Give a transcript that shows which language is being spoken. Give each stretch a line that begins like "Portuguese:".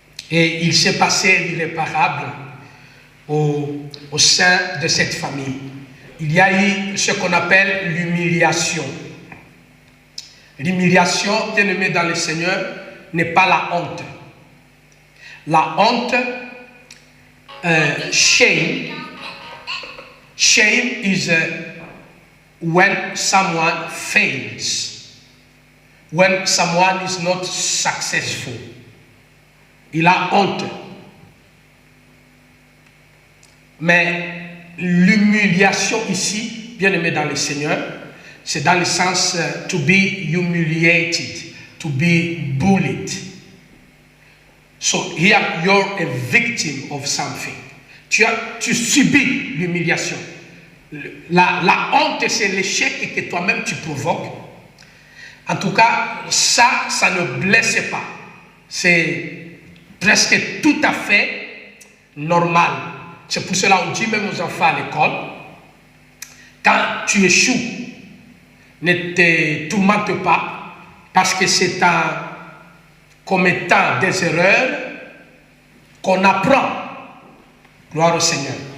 French: Et il s'est passé l'irréparable au sein de cette famille. Il y a eu ce qu'on appelle l'humiliation. L'humiliation, bien aimé dans le Seigneur, n'est pas la honte. La honte,
English: shame is when someone fails, when someone is not successful.
French: Il a honte. Mais l'humiliation ici, bien aimé dans le Seigneur, c'est dans le sens
English: to be humiliated, to be bullied. So here you're a victim of something.
French: Tu subis l'humiliation. La honte, c'est l'échec que toi-même tu provoques. En tout cas, ça ne blesse pas. C'est presque tout à fait normal. C'est pour cela qu'on dit même aux enfants à l'école, quand tu échoues, ne te tourmente pas, parce que c'est en commettant des erreurs qu'on apprend. Gloire au Seigneur.